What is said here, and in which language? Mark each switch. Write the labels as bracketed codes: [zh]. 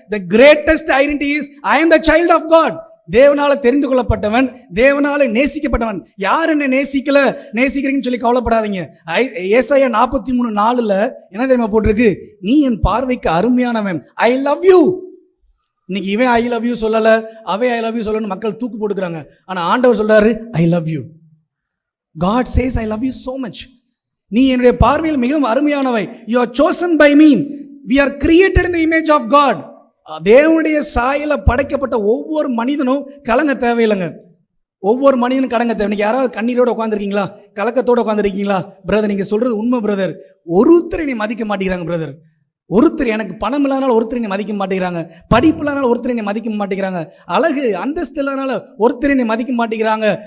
[en] The greatest identity is I am the child of God. [ta] தேவனால தெரிந்து கொள்ளப்பட்டவன், தேவனால நேசிக்கப்பட்டவன். யார் என்னை நேசிக்கிறீங்கன்னு சொல்லி கவலைப்படாதீங்க. ஏசாயா 43:4 என்ன தெரியுமா போட்டிருக்கு? நீ என் பார்வைக்கு அருமையானவன், [en] I love you. [ta] இன்னைக்கு இவன் ஐ லவ் யூ சொல்லல, அவை ஐ லவ் யூ சொல்லன்னு மக்கள் தூக்கு போட்டுக்கிறாங்க. ஆனா ஆண்டவர் சொல்றாரு, [en] I love you. God says I love you so much. [ta] நீ என்னுடைய பார்வையில் மிகவும் அருமையானவை. [en] You are chosen by me. We are created in the image of God. [ta] தேவனுடைய சாயல படைக்கப்பட்ட ஒவ்வொரு மனிதனும் கலங்க தேவையில்லைங்க. ஒவ்வொரு மனிதனும் கலங்க தேவை. இன்னைக்கு யாராவது கண்ணீரோட உட்காந்துருக்கீங்களா? கலக்கத்தோட உட்காந்துருக்கீங்களா? பிரதர், நீங்க சொல்றது உண்மை பிரதர். ஒருத்தரை நீ மதிக்க மாட்டேங்கிறாங்க பிரதர். ஒருத்தர், எனக்கு பணம் இல்லாதனால ஒருத்தர் என்னை மதிக்க மாட்டேங்கிறாங்க, படிப்பு இல்லாதனால ஒருத்தர் என்னை மதிக்க மாட்டேங்கிறாங்க, அழகு அந்தஸ்து இல்லாதனால ஒருத்தர் என்னை மதிக்க மாட்டேங்கிறாங்க.